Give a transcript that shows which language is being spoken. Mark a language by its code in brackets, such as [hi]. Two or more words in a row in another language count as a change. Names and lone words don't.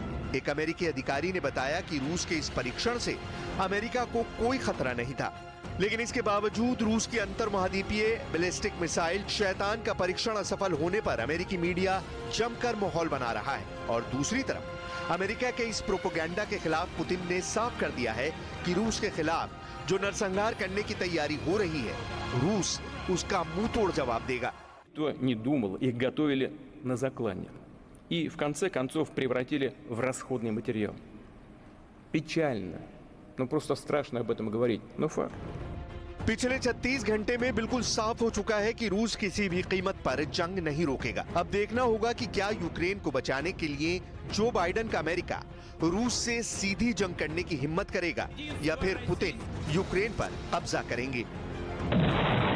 [hi] एक अमेरिकी अधिकारी ने बताया कि रूस के इस परीक्षण से अमेरिका को कोई खतरा नहीं था, लेकिन इसके बावजूद रूस की अंतर महाद्वीपीय बैलिस्टिक मिसाइल शैतान का परीक्षण असफल होने पर अमेरिकी मीडिया जमकर माहौल बना रहा है। और दूसरी तरफ अमेरिका के इस प्रोपेगेंडा के खिलाफ पुतिन ने साफ कर दिया है कि रूस के खिलाफ जो नरसंहार करने की तैयारी हो रही है, रूस उसका मुंह तोड़ जवाब देगा। [ru] Кто не думал, их готовили на заклание. И в конце концов превратили в расходный материал. Печально. Ну просто страшно об этом говорить, но факт. [hi] पिछले 36 घंटे में बिल्कुल साफ हो चुका है कि रूस किसी भी कीमत पर जंग नहीं रोकेगा। अब देखना होगा कि क्या यूक्रेन को बचाने के लिए जो बाइडेन का अमेरिका रूस से सीधी जंग करने की हिम्मत करेगा या फिर पुतिन यूक्रेन पर कब्जा करेंगे।